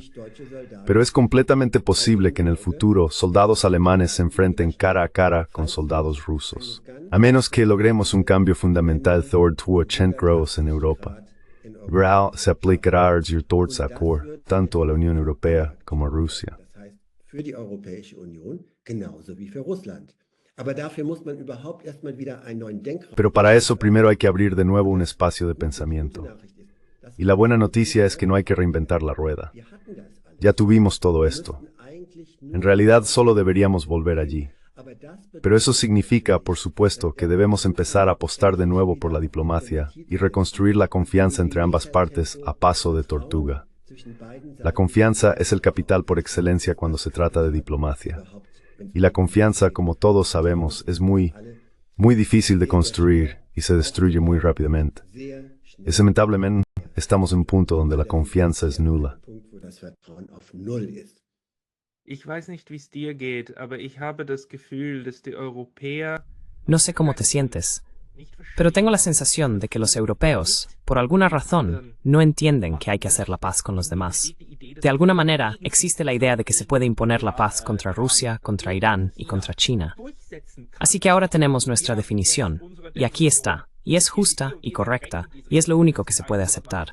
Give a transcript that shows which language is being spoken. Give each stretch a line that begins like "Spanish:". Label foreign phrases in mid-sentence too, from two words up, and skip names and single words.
Spanish: Pero es completamente posible que en el futuro soldados alemanes se enfrenten cara a cara con soldados rusos. A menos que logremos un cambio fundamental towards en Europa. Grau se aplicará tanto a la Unión Europea como a Rusia.
German: Für die Europäische Union genauso wie für Russland. Aber dafür muss man überhaupt erstmal wieder einen neuen Denkraum.
Spanish: Pero para eso primero hay que abrir de nuevo un espacio de pensamiento. Y la buena noticia es que no hay que reinventar la rueda. Ya tuvimos todo esto. En realidad solo deberíamos volver allí. Pero eso significa, por supuesto, que debemos empezar a apostar de nuevo por la diplomacia y reconstruir la confianza entre ambas partes a paso de tortuga. La confianza es el capital por excelencia cuando se trata de diplomacia. Y la confianza, como todos sabemos, es muy difícil de construir y se destruye muy rápidamente. Y lamentablemente, estamos en un punto donde la confianza es nula.
German: Ich weiß nicht, wie es dir geht, aber ich habe das Gefühl, dass die Europäer
Spanish: No sé cómo te sientes, pero tengo la sensación de que los europeos, por alguna razón, no entienden que hay que hacer la paz con los demás. De alguna manera, existe la idea de que se puede imponer la paz contra Rusia, contra Irán y contra China. Así que ahora tenemos nuestra definición, y aquí está, y es justa y correcta, y es lo único que se puede aceptar.